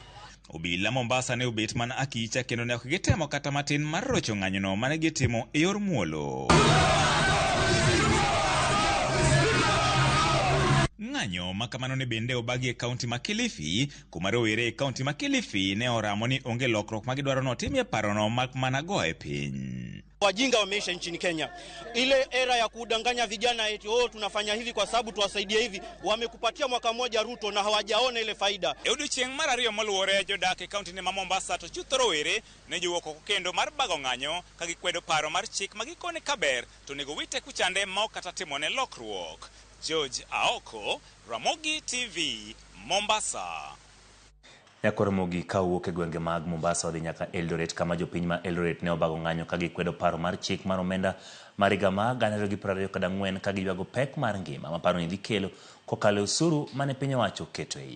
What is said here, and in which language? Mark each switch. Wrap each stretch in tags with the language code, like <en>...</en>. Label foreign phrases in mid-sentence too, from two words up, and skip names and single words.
<luo>Obila Mombasa ne obet mana akicha kendo ne ok gitemo kata matin mar rocho ng'anyono mane gitimo e yor muolo. Ng'anyo makamano ne bende obagi e kaunti ma Kilifi, kuma rowere e kaunti ma Kilifi ne oramo ni onge lokruok ma gidwaro notimie parono mak mana go e piny.</luo> <sw>Wajinga wameisha nchini Kenya. Ile era ya kudanganya vijana eti tunafanya hivi kwa sababu tuwasaidie hivi, wamekupatia mwaka mmoja Ruto na hawajaona ile faida.</sw> <luo>E odiochieng' mar ariyo moluwore jodak e kaunti ne ma Mombasa to chutho rowere ne jowuok oko kendo mar bago ng'anyo ka gikwedo paro mar chik ma gikone kaber to nego wite kuchande ma ok kata timone lokruok. George Aoko, Ramogi TV, Mombasa. Nyakoromogi kawuok e gwenge mag Mombasa odhi nyaka Eldoret kama jopiny ma Eldoret ne obago ng'anyo ka gikwedo paro mar chik mar omenda mar higa ma 2024 ka giywago pek mar ngima ma paro ni dhi kelo kokalo osuru mane piny owacho keto iye.</luo>